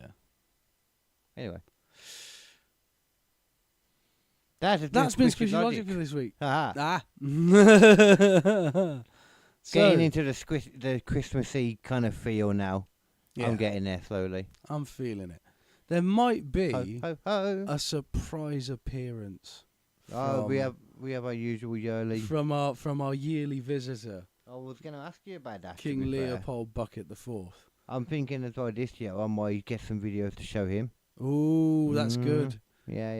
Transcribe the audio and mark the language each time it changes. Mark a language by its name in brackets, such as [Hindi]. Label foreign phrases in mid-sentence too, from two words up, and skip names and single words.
[English] Anyway. That's That's been Squishy Logic for this week. Ah. Ah. Getting into the Christmassy kind of feel now. Yeah, I'm getting there slowly. I'm feeling it. There might be Ho, ho, ho. a surprise appearance. Oh, we have our usual yearly. from our yearly visitor, I was going to ask you about that. King Leopold Bucket the Fourth. I'm thinking as well this year I might get some videos to show him. Ooh, that's good. Yeah.